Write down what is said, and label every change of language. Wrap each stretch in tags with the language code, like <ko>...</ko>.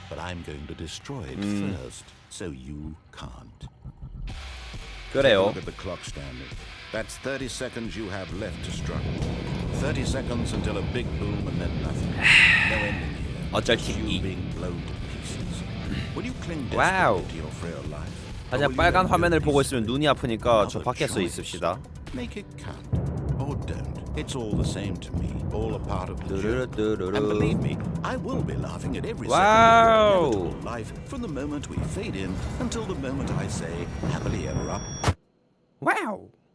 <en>But I'm going to destroy it first, so you can't.</en> <ko>그래요.</ko> <en>Look at the clock, Stanley. That's 30 seconds you have left to struggle. 30 seconds until a big boom and then nothing. No ending here.</en> <ko>어쩔 TV.</ko> <en>being blown to pieces. Will you cling</en> <ko>와우.</ko> <en>desperately to your frail life?</en> <ko>하지만 빨간 화면을 보고 있으면 눈이 아프니까 저 밖에서 있읍시다.</ko> <en>Make it count or don't. It's all the same to me. All a part of the joke. And 뚜루루뚜루루. believe me, I will be laughing at every Wow. second of your inevitable life from the moment we fade in until the moment I say happily ever up.</en> <ko>와우.</ko>